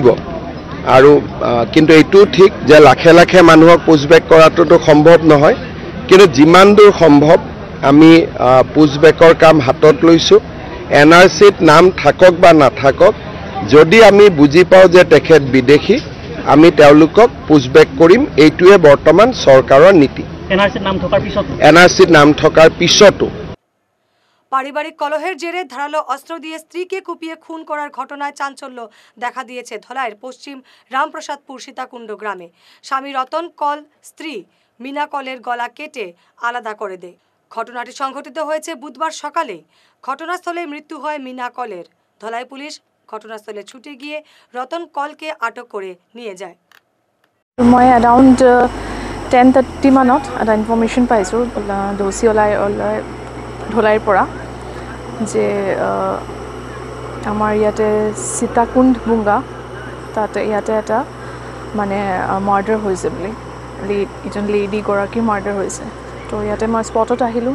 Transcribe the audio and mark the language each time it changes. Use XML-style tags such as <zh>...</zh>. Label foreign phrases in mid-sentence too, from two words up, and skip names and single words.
<as>আৰু কিন্তু এইটো ঠিক যে লাখে লাখে মানুহক পুছবেক কৰাটোতো সম্ভৱ নহয়, কিন্তু যিমান দূৰ সম্ভৱ আমি পুছবেকৰ কাম হাতত লৈছোঁ। এনআৰচিত নাম থাকক বা নাথাকক, যদি আমি বুজি পাওঁ যে তেখেত বিদেশী, আমি তেওঁলোকক পুছবেক কৰিম। এইটোৱে বৰ্তমান চৰকাৰৰ নীতি। এনআৰচিত নাম থকাৰ পিছতো</as> <bn>পারিবারিক কলহের জেরে ধারালো অস্ত্র দিয়ে স্ত্রীকে কুপিয়ে খুন করার ঘটনায় চাঞ্চল্য দেখা দিয়েছে ধলাইয়ের পশ্চিম রামপ্রসাদপুর সীতাকুণ্ড গ্রামে। স্বামী রতন কল স্ত্রী মিনা কলের গলা কেটে আলাদা করে দেয়। ঘটনাটি সংঘটিত হয়েছে বুধবার সকালে। ঘটনাস্থলে মৃত্যু হয় মিনা কলের। ধলাই পুলিশ ঘটনাস্থলে ছুটে গিয়ে রতন কলকে আটক করে নিয়ে যায়।</bn> <as>মই অ্যারাউন্ড 10:30 মানত এটা ইনফরমেশন পাইছোঁ দোষী ওলাই ধলাইৰ পৰা যে আমাৰ ইয়াতে সীতাকুণ্ড বুংগা তাতে ইয়াতে এটা মানে মাৰ্ডাৰ হৈছে বুলি, এজন লেডি গৰাকী মাৰ্ডাৰ হৈছে। তো ইয়াতে মই স্পটত আহিলোঁ।</as>